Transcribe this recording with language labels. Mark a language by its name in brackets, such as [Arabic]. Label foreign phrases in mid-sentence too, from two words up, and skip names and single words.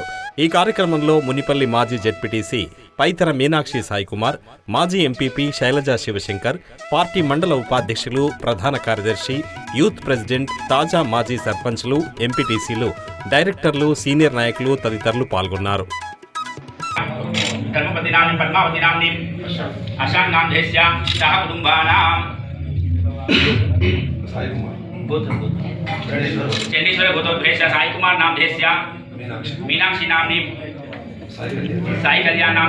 [Telugu] ఈ కార్యక్రమంలో మునిపల్లి మాజీ జెడ్పీటీసీ పైతర మీనాక్షి సాయికుమార్, మాజీ ఎంపీపీ శైలజా శివశంకర్, పార్టీ మండల ఉపాధ్యక్షులు, ప్రధాన కార్యదర్శి, యూత్ ప్రెసిడెంట్, తాజా మాజీ సర్పంచ్లు, ఎంపీటీసీలు, డైరెక్టర్లు, సీనియర్ నాయకులు తదితరులు పాల్గొన్నారు. [Sanskrit] चंडीश्वर गोत्रोद्भेश साई कुमार नाम देश्य मीनाक्षी नाम साई कल्याण नाम